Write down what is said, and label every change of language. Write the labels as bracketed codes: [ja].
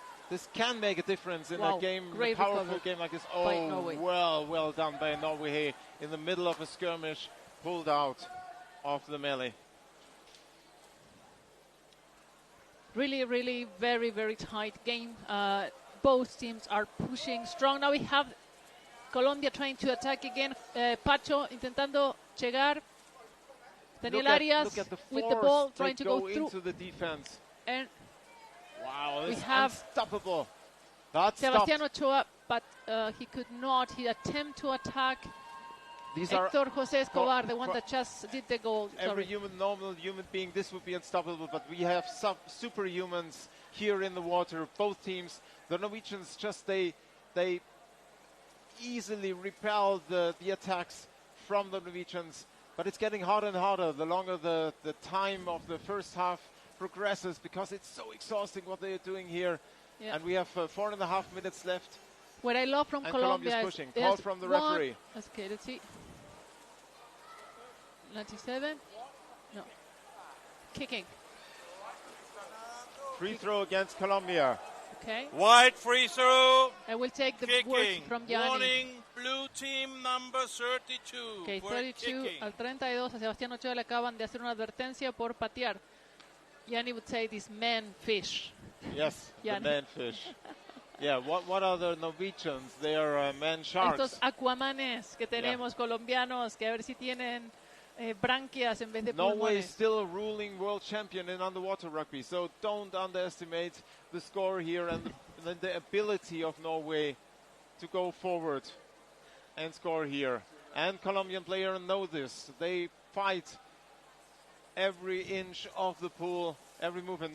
[en] This can make a difference in a game, a powerful game like this. Oh, well done by Norway in the middle of a skirmish, pulled out of the melee. Really, very tight game. Both teams are pushing strong. Now we have Colombia trying to attack again. [es] Pacho intentando llegar. [en] Daniel Arias with the ball trying to go through. Into the defense. And wow, we have unstoppable. That's Sebastián Ochoa, but he could not. He attempted to attack Héctor José Escobar, the one that just did the goal. Every normal human being, this would be unstoppable, but we have superhumans here in the water, both teams. The Norwegians they easily repel the attacks from the Norwegians, but it's getting harder and harder the longer the time of the first half progresses, because it's so exhausting what they are doing here. Yeah. And we have 4.5 minutes left. What I love from Colombia is pushing. Call from the referee. Okay, let's see. 97? No. Kicking. Free throw against Colombia. Okay. Wide free throw. I will take the words from Gianni. Warning, blue team number 32. Okay, [es] 32 al 32. A Sebastián Ochoa le acaban de hacer una advertencia por patear. [en] Gianni would say this man fish. Yes, the man fish. Yeah, what are the Norwegians? They are man sharks. [es] Estos aquamanes que tenemos colombianos, que a ver si tienen branquias en vez de pulmones. [en] Norway is still a ruling world champion in underwater rugby, so don't underestimate the score here and the ability of Norway to go forward and score here. And Colombian players know this. They fight every inch of the pool, every movement.